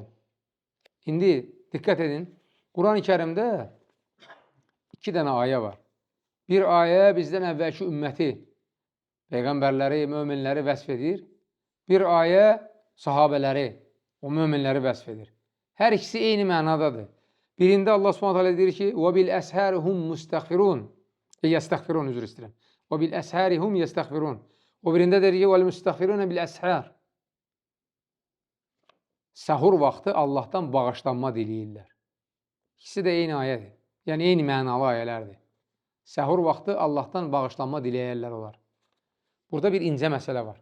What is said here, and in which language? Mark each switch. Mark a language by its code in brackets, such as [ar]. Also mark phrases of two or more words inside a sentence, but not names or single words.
[az] İndi diqqət edin, Quran-ı Kərimdə 2 dənə ayə var. Bir ayə bizdən əvvəlki ümməti, Peyğəmbərləri, möminləri vəsf edir. Bir ayə sahabələri, o möminləri vəsf edir. Hər ikisi eyni mənadadır. Birində [ar] الله سبحانه [az] deyir ki, [ar] وَبِالْأَسْهَارِ هُمْ مُسْتَغْفِرُونَ يَسْتَغْفِرُونَ [az] üzr istəyirəm. [ar] وَبِالْأَسْهَارِ هُمْ يَسْتَغْفِرُونَ [az] O birində deyir ki, [ar] وَالْمُسْتَغْفِرُونَ بِالْأَسْهَارِ [az] Səhur vaxtı Allahdan bağışlanma diləyirlər. İkisi də eyni ayədir. Yəni, eyni mənalı ayələrdir. Səhur vaxtı Allahdan bağışlanma diləyərlər olar. Burada bir incə məsələ var.